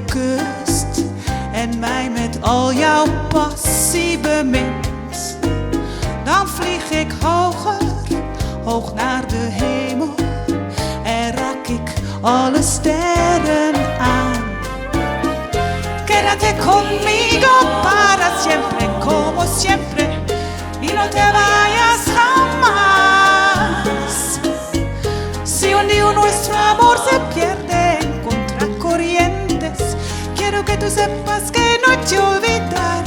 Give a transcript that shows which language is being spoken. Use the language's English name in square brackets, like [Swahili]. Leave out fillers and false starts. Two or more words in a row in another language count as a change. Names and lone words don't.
[Dutch] kust en mij met al jouw passie bemint, dan vlieg ik hoger, hoog naar de hemel en raak ik alle sterren aan. [Spanish] Quédate conmigo para siempre, como siempre, y no te vayas jamás. Si un día nuestro amor se pierde en contracorrientes, quiero que tú sepas que no te olvidaré.